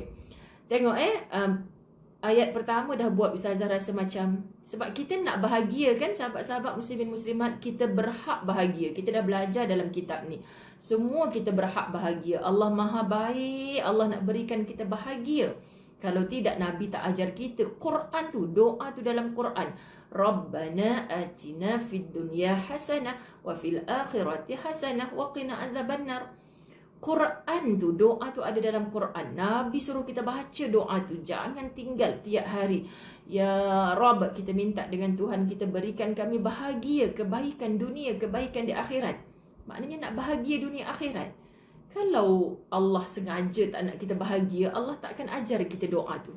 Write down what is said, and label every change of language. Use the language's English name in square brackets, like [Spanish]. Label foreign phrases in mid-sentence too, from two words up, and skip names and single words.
[Malay] Tengok ayat pertama dah buat Ustazah rasa macam, sebab kita nak bahagia kan sahabat-sahabat muslimin muslimat, kita berhak bahagia. Kita dah belajar dalam kitab ni. Semua kita berhak bahagia. Allah Maha baik, Allah nak berikan kita bahagia. Kalau tidak, Nabi tak ajar kita. Quran tu, doa tu dalam Quran. [Arabic] ربنا آتنا في الدنيا حسنة وفي الآخرة حسنة وقنا عذاب النار. [Malay] Quran tu, doa tu ada dalam Quran. Nabi suruh kita baca doa tu. Jangan tinggal tiap hari. [Arabic] يا رب, [Malay] kita minta dengan Tuhan kita berikan kami bahagia, kebaikan dunia, kebaikan di akhirat. Maknanya nak bahagia dunia akhirat. Kalau Allah sengaja tak nak kita bahagia, Allah tak akan ajar kita doa tu.